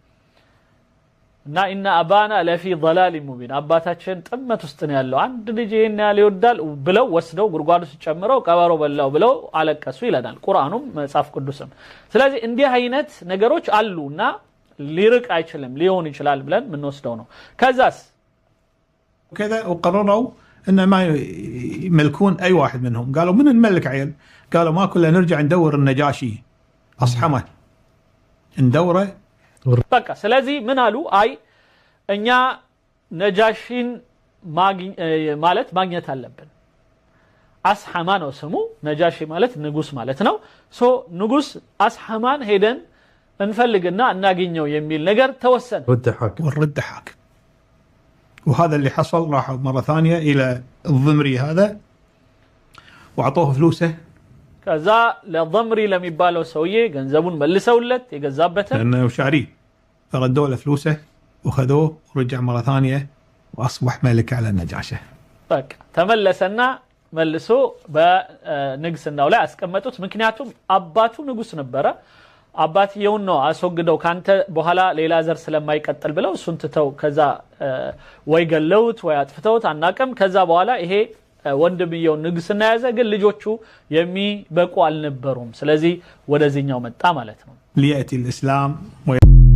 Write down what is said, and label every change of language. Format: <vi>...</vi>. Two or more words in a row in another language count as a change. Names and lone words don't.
<am>እና</am> <ar>إن أبانا لفي ضلال مبين</ar> <am>አባታችን ጥመት ውስጥ ነው ያለው አንድ ልጅ ይሄን ያለ ይወዳል ብለው ወስደው ጉርጓድ ውስጥ ጨምረው ቀበሮ በላው ብለው አለቀሱ ይላል ቁርአኑም መጽሐፍ ቅዱስም ስለዚህ እንዲህ አይነት ነገሮች አሉና ሊርቅ አይችልም ሊሆን ይችላል ብለን ምን ወስደው ነው ከዛስ</am> <ar>كذا وقرروا ان ما يملكون اي واحد منهم قالوا من نملك عيل قالوا ما كلنا نرجع ندور النجاشي اصحمه ندوره</ar> <am>በቃ ስለዚህ ምን አሉ አይ እኛ ነጃሺን ማለት ማግኘት አለብን አስሐማ ነው ስሙ ነጃሺ ማለት ንጉስ ማለት ነው ሶ ንጉስ አስሐማን ሄደን እንፈልግና እናገኘው የሚል ነገር ተወሰነ</am> <ar>والرد حاكم وهذا اللي حصل راحوا مره ثانيه الى الضمري هذا واعطوه فلوسه</ar> <am>ከዛ ለضمሪ ለሚባለው ሰውዬ ገንዘቡን መልሰውለት የገዛበትን</am> <ar>لانه شاري فردوا له فلوسه وخذوه ورجع مره ثانيه واصبح ملك على النجاشه</ar> <am>በቃ ተመለሰና መልሶ በንግስናው ላይ አስቀመጡት ምክንያቱም አባቱ ንጉስ ነበረ አባትየውን ነው አስወግደው ካንተ በኋላ ሌላ ዘር ስለማይቀጥል ብለው እሱን ትተው ከዛ ወይ ገለውት ወይ አጥፍተውት አናቀም ከዛ በኋላ ይሄ ወንድምየው ንግስና ያዘ ግን ልጆቹ የሚበቁ አልነበሩም ስለዚህ ወደዚህኛው መጣ ማለት ነው</am> <ar>ليأتي الإسلام</ar>